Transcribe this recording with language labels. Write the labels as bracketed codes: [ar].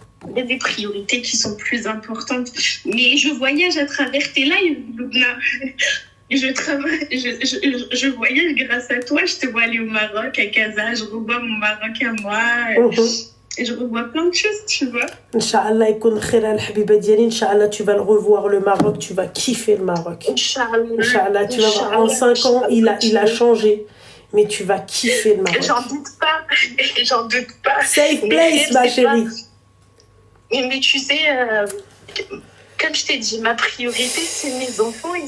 [fr] Il y a des priorités qui sont plus importantes. Mais je voyage à travers tes lives, Loubna. Je voyage grâce à toi. Je te vois aller au Maroc, à Casa. Je revois mon Maroc à moi. Et je revois plein de choses, tu vois. [ar] Inch'Allah, يكون خير الحبيبة ديالي. [fr] Inch'Allah, tu vas le revoir, le Maroc. Tu vas kiffer le Maroc. Inch'Allah. Inch'Allah, tu vas voir. En 5 ans, il a changé. Mais tu vas kiffer le Maroc. J'en doute pas. Safe place, ma chérie. Mais tu sais, comme je t'ai dit, ma priorité, c'est mes enfants.